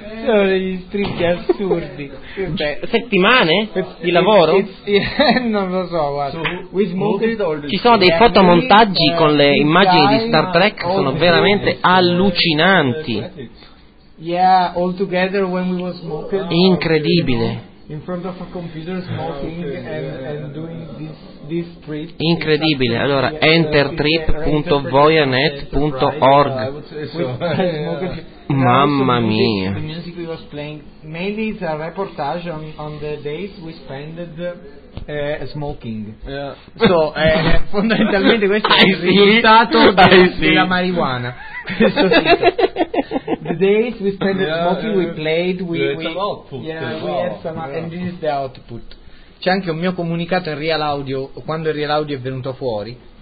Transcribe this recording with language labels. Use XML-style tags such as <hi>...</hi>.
<it>Sono degli strippi assurdi. Settimane di lavoro? Non lo so, guarda. So, ci sono dei fotomontaggi con le immagini di Star Trek che sono veramente allucinanti.</it> <en>Yeah, all together when we were smoking.</en> <it>Incredibile.</it> <en>In front of a computer smoking and doing this trip.</en> <it>Incredibile. Allora entertrip.voyanet.org. Mamma mia.</it> <en>The music we was playing, mainly it's a reportage on the days we spent smoking. Yeah.</en> <it>So fondamentalmente questo è il risultato della marijuana.</it> <en>The days we spent smoking, we played, we had some and this is the output.</en> <it>C'è anche un mio comunicato in real audio, quando il real audio è venuto fuori.</it>